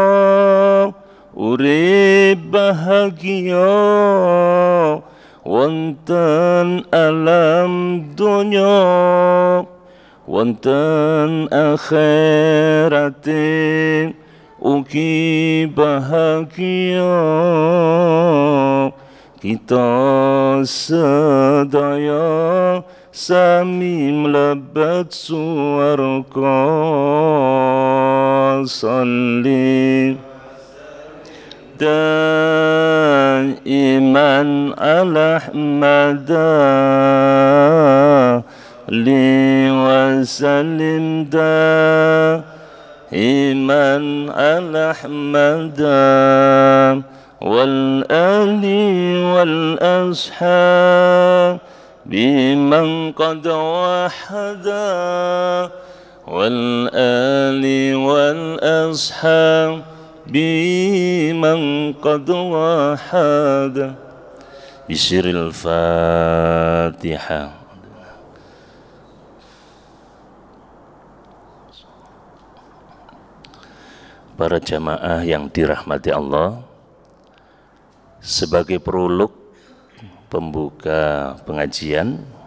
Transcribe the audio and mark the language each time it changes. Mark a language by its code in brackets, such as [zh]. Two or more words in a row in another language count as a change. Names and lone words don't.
[jv] urip bahagia wonten alam dunya wonten akhirate ugi bahagia kita sedaya sami mlebet swarga [ar] صل دائما على أحمد لي وسلم دائما على أحمد والآل والأصحاب بمن قد وحدا والآل والأصحاب بمن قد وحدا بسر الفاتحة. [id] Para jamaah yang dirahmati Allah, sebagai prolog pembuka pengajian,